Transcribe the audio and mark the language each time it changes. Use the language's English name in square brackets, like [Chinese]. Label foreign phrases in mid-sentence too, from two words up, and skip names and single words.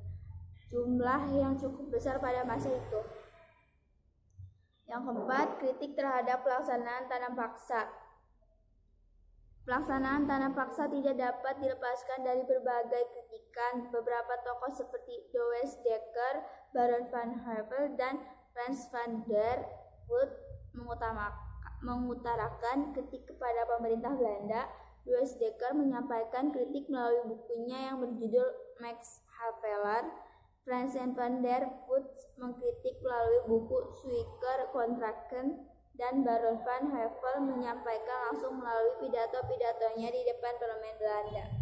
[Indonesian] Jumlah yang cukup besar pada masa itu. Yang keempat, kritik terhadap pelaksanaan tanam paksa. Pelaksanaan tanam paksa tidak dapat dilepaskan dari berbagai kritikan. Beberapa tokoh seperti Douwe Dekker, Baron van Havel, dan Frans van der Voort mengutarakan kritik kepada pemerintah Belanda. Douwe Dekker menyampaikan kritik melalui bukunya yang berjudul Max Havelaar. Frans van der Voort mengkritik melalui buku Zwijger Contracten, dan Baron van Havel menyampaikan langsung melalui pidato-pidatonya di depan parlemen Belanda.